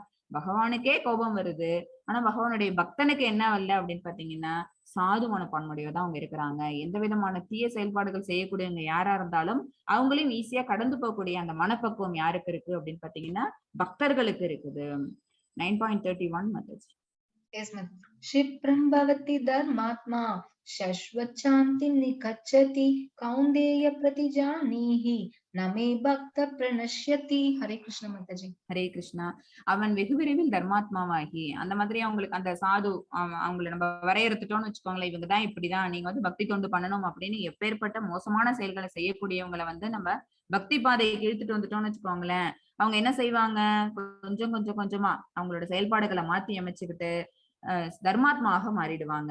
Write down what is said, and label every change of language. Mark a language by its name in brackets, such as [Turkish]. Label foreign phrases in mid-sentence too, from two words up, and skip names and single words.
[Tamil] பகவானுக்கே கோபம் வருது, ஆனா பகவானுடைய பக்தனுக்கு என்ன வரல அப்படின்னு பாத்தீங்கன்னா சாது மனப்பான்மையோட தான் அவங்க இருக்கிறாங்க. எந்த விதமான தீய செயல்பாடுகள் செய்யக்கூடியவங்க யாரா இருந்தாலும் அவங்களையும் ஈஸியா கடந்து போகக்கூடிய அந்த மனப்பக்குவம் யாருக்கு இருக்கு அப்படின்னு பாத்தீங்கன்னா பக்தர்களுக்கு இருக்குது. 9.31 மெத்தட்ஸ். [English] Yes, ma'am. [Sanskrit] क्षिप्रं भवति धर्मात्मा शश्वच्छान्तिं निकच्छति कौन्तेय प्रतिजानीहि न मे भक्त प्रणश्यति. हरे कृष्ण माताजी. हरे कृष्ण. [Tamil] அவன் வெகு விரைவில் தர்மாத்மாவாகி அந்த மாதிரி அவங்களுக்கு அந்த சாது அவங்களை நம்ம வரையறுத்துட்டோம்னு வச்சுக்கோங்களேன், இவங்கதான் இப்படிதான் நீங்க வந்து பக்தி தொண்டு பண்ணணும் அப்படின்னு எப்பேற்பட்ட மோசமான செயல்களை செய்யக்கூடியவங்களை வந்து நம்ம பக்தி பாதைக்கு இழுத்துட்டு வந்துட்டோம்னு வச்சுக்கோங்களேன், அவங்க என்ன செய்வாங்க, கொஞ்சம் கொஞ்சம் கொஞ்சமா அவங்களோட செயல்பாடுகளை மாத்தி அமைச்சுக்கிட்டு தர்மாத்மாவாக மாறிடுவாங்க.